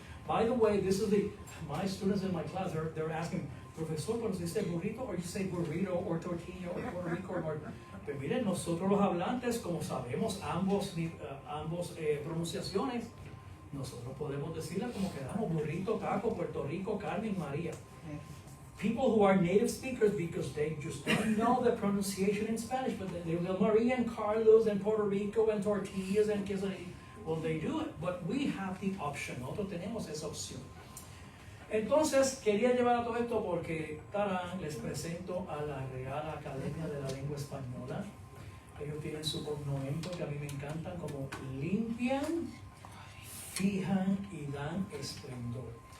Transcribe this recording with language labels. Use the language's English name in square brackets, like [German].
[English] By the way, this is my students in my class, they're asking, [Spanish] profesor, pero si dice burrito, [English] or you say burrito, or tortilla, or Puerto Rico, or... [Spanish] Pues miren, nosotros los hablantes, como sabemos ambos pronunciaciones, nosotros podemos decirla como queramos: burrito, taco, Puerto Rico, Carmen, María. [English] People who are native speakers, because they just don't know the pronunciation in Spanish, but they will Maria and Carlos and Puerto Rico and tortillas and quesadillas. Well, they do it, but we have the option. [Spanish] Nosotros tenemos esa opción. Entonces, quería llevar a todo esto porque, tarán, les presento a la Real Academia de la Lengua Española. Ellos tienen su cognomento que a mí me encantan, como limpian, fijan y dan esplendor.